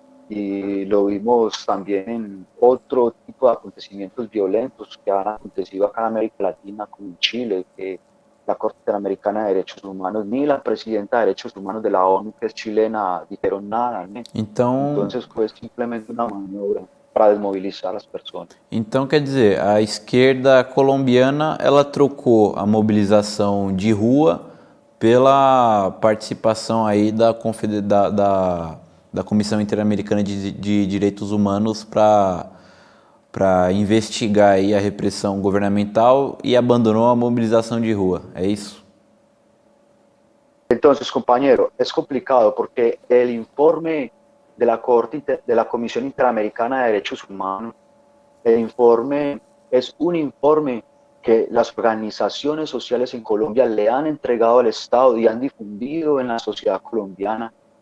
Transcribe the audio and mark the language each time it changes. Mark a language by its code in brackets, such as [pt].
[es] y lo vimos también en otro tipo de acontecimientos violentos que han acontecido acá en América Latina, como en Chile, que la Corte Interamericana de Derechos Humanos ni la presidenta de Derechos Humanos de la ONU, que es chilena, dijeron nada, ¿no? [pt] Então, [es] Entonces fue simplemente una maniobra para desmovilizar a las personas. [pt] então quer dizer, a esquerda colombiana ela trocou a mobilização de rua pela participação aí da Comissão Interamericana de Direitos Humanos para investigar aí a repressão governamental e abandonou a mobilização de rua, é isso? [es] Entonces, compañero, es complicado porque el informe de la de la Comisión Interamericana de Derechos Humanos, el informe es un informe que las organizaciones sociales en Colombia le han entregado al Estado y han difundido en la sociedad colombiana